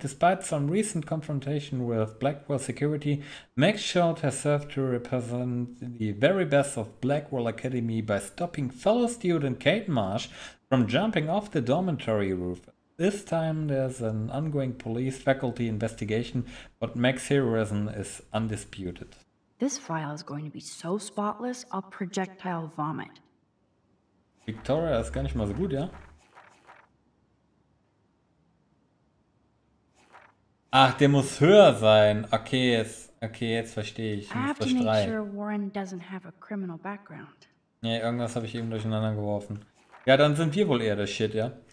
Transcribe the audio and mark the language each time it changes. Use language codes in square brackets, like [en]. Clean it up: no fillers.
[en] Despite some recent confrontation with Blackwell security, Max Schaut has served to represent the very best of Blackwell Academy by stopping fellow student Kate Marsh from jumping off the dormitory roof. This time there's an ongoing police faculty investigation, but Max's heroism is undisputed. This file is going to be so spotless, I'll projectile vomit. [de] Victoria ist gar nicht mal so gut, ja? Ach, der muss höher sein. Okay, jetzt verstehe ich. [en] I have to make sure Warren doesn't have a criminal background. [de] Nee, irgendwas habe ich eben durcheinander geworfen. Ja, dann sind wir wohl eher der Shit, ja?